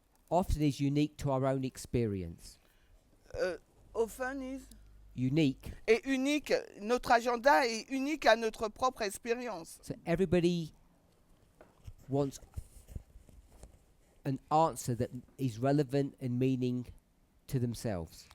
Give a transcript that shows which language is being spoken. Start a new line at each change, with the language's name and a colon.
English: often is unique to our own experience. often is, Unique.
French: est unique. Notre agenda est unique à notre propre expérience.
English: So everybody wants an answer that is relevant and meaning to themselves.